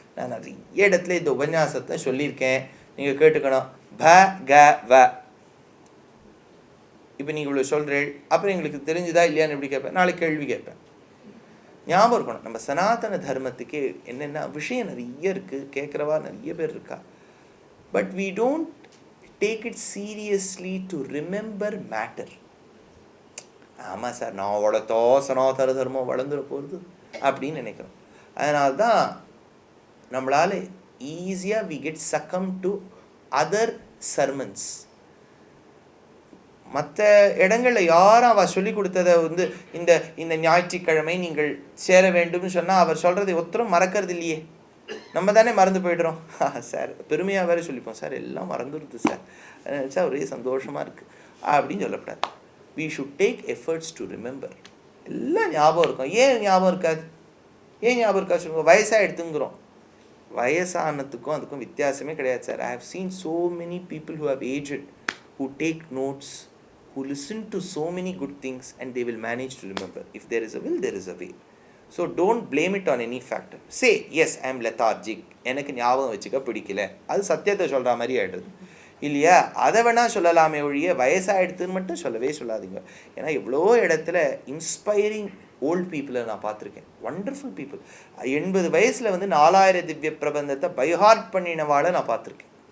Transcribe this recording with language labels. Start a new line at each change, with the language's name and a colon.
Tamil: நான் நிறைய இடத்துல இந்த உபன்யாசத்தை சொல்லியிருக்கேன், நீங்கள் கேட்டுக்கணும். பகவ. இப்போ நீங்கள் இவ்வளோ சொல்கிறேன், அப்புறம் எங்களுக்கு தெரிஞ்சுதா இல்லையான்னு எப்படி கேட்பேன், நாளைக்கு கேள்வி கேட்பேன். ஞாபகம் இருக்கணும், நம்ம சனாதன தர்மத்துக்கு என்னென்ன விஷயம் நிறைய இருக்குது, கேட்குறவா நிறைய பேர் இருக்கா.
English: But we don't take it seriously to remember matter.
Tamil: ஆமாம் சார், நான் வளர்த்தோ சனாதன தர்மம் வளர்ந்துட போகிறது அப்படின்னு நினைக்கிறோம். அதனால்தான் நம்மளால் ஈஸியாக
English: we get succumbed to other sermons.
Tamil: மற்ற இடங்களில் யாரும் அவள் சொல்லி கொடுத்ததை இந்த இந்த ஞாயிற்றுக்கிழமை நீங்கள் சேர வேண்டும்னு சொன்னால் அவர் சொல்கிறதை ஒருத்தரும் மறக்கிறது இல்லையே. நம்ம தானே மறந்து போய்ட்றோம். சார் பெருமையாக வேறு சொல்லிப்போம், சார் எல்லாம் மறந்துடுது சார், நினச்சா ஒரே சந்தோஷமாக இருக்குது அப்படின்னு சொல்லக்கூடாது.
English: we should take efforts to remember.
Tamil: எல்லாம் ஞாபகம் இருக்கும். ஏன் ஞாபகம் இருக்காது? ஏன் ஞாபகம் இருக்காது சொல்லுங்க? வயசாக எடுத்துங்கிறோம். வயசானதுக்கும் அதுக்கும் வித்தியாசமே கிடையாது sir.
English: I have seen so many people who have aged, who take notes, who listen to so many good things and they will manage to remember. If there is a will, there is a way. So don't blame it on any factor. Say, yes, I am lethargic.
Tamil: எனக்கு ஞாபகம் வச்சுக்க பிடிக்கல. அது சத்தியத்தை சொல்கிற மாதிரி ஆகிடுது இல்லையா? அதை வேணால் சொல்லலாமே ஒழிய வயசாகிடுதுன்னு மட்டும் சொல்லவே சொல்லாதீங்க. ஏன்னா எவ்வளோ இடத்துல இன்ஸ்பைரிங் ஓல்ட் பீப்புளை நான் பார்த்துருக்கேன். Wonderful people. 80 வயசில் வந்து 4000 திவ்ய பிரபந்தத்தை பைஹார்ட் பண்ணினவாளை நான் பார்த்துருக்கேன்.